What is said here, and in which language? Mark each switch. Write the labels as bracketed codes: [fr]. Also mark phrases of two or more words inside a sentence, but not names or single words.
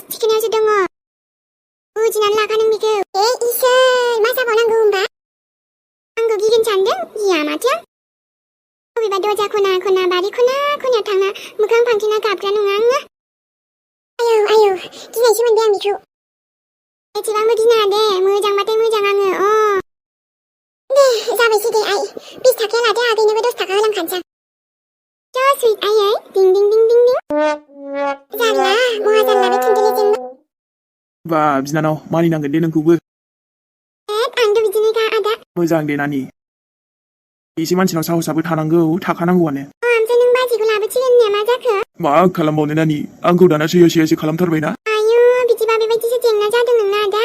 [brx] थिखोनायावसो दङ बुजिनानै लाखा नों बेखौ इसोर मा जाबावनांगौ होनबा आंखौ गिगोन सानदों गिया माथो बबेबा दरजा खना बारि खनायाव थांना मोखां फांथेना गाबग्रा नङा आङो आयौ गिनायसो मोनबाय आं बेखौ एसेबांबो गिनाङा दे मोजांबाथाय मोजां आङो दे जाबायसै दे आइ 20 थाखाया लादो आगैनोबो 10 थाखा होलांखानोसै sweet ayai. Ding ding ding ding ding. Janla, muha janla [en] be intelligent. [brx] बा बिनानाव मानिनांगोन दे नोंखौबो आंथ' बिदिनो गा आदा मोजां दे नानि एसे मानसिनाव साहसाबो थाखानांगौआनो ओमफ्राय नों बाजैखौ लाबोसिगोन होननाया मा जाखो मा खालामबावनो नानि आंखौ दाना सैयासो खालामथारबायना आयु बिदिबा बेबायदिसो जेंना जादों नोंना आदा